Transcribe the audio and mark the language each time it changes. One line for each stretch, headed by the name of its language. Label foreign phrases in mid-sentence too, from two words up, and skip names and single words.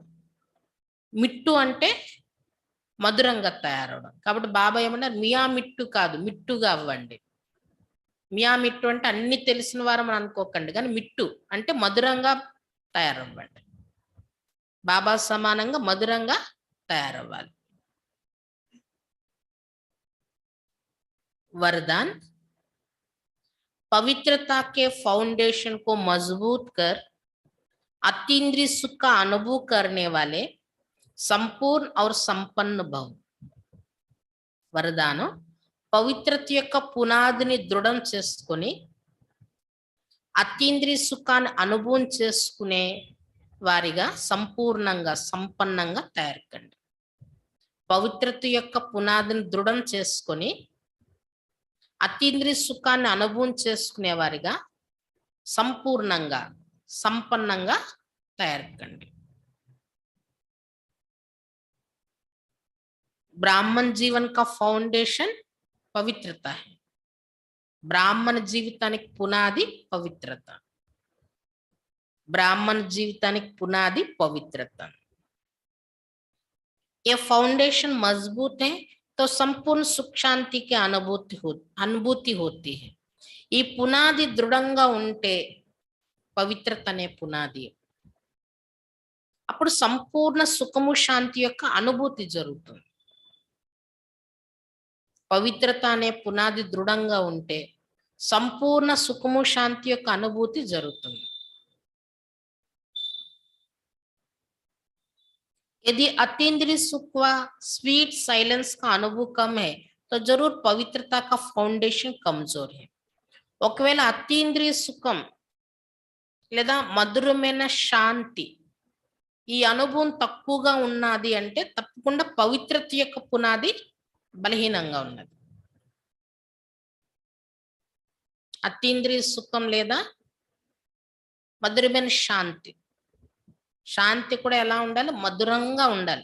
Telugu: మిట్టు అంటే మధురంగా తయారవడం. కాబట్టి బాబా ఏమన్నారు,
Hindi: मियां मिट्ठू
Telugu: కాదు మిట్టుగా అవ్వండి.
Hindi: मियां मिट्ठू
Telugu: అంటే అన్ని తెలిసిన వారం అని అనుకోకండి, కానీ మిట్టు అంటే మధురంగా తయారవ్వండి. బాబా సమానంగా మధురంగా తయారవ్వాలి.
Hindi: वरदान, पवित्रता के फाउंडेशन को मजबूत कर अतीन्द्रिय सुख का अनुभव करने वाले संपूर्ण और संपन्न भव.
Telugu: वरदान, పవిత్రత యొక్క పునాదిని దృఢం చేసుకొని అతీంద్రియ సుఖాన్ని అనుభవం చేసుకునే వారిగా సంపూర్ణంగా సంపన్నంగా తయారకండి. పవిత్రత యొక్క పునాదిని దృఢం చేసుకొని అతీంద్రియ సుఖాన్ని అనుభవం చేసుకునే వారిగా సంపూర్ణంగా సంపన్నంగా తయారకండి.
Hindi: ब्राह्मण जीवन का फाउंडेशन पवित्रता है.
Telugu: బ్రాహ్మణ జీవితానికి పునాది పవిత్రత. బ్రాహ్మణ జీవితానికి పునాది పవిత్రత.
Hindi: ये फाउंडेशन मजबूत है तो संपूर्ण सुख शांति की अनुभूति होती है.
Telugu: ఈ పునాది దృఢంగా ఉంటే పవిత్రత అనే పునాది, అప్పుడు సంపూర్ణ సుఖము శాంతి యొక్క అనుభూతి జరుగుతుంది. పవిత్రత అనే పునాది దృఢంగా ఉంటే సంపూర్ణ సుఖము శాంతి యొక్క అనుభూతి జరుగుతుంది.
Hindi: यदि अतीन्द्रिय सुख व
English: sweet silence
Hindi: का अनुभव कम है तो जरूर पवित्रता का फाउंडेशन कमजोर है.
Telugu: ఒకవేళ అతీంద్రియ సుఖం లేదా మధురమైన శాంతి ఈ అనుభవం తక్కువగా ఉన్నది అంటే తప్పకుండా పవిత్రత యొక్క పునాది బలహీనంగా ఉన్నది. అతీంద్రియ సుఖం లేదా మధురమైన శాంతి, శాంతి కూడా ఎలా ఉండాలి, మధురంగా ఉండాలి.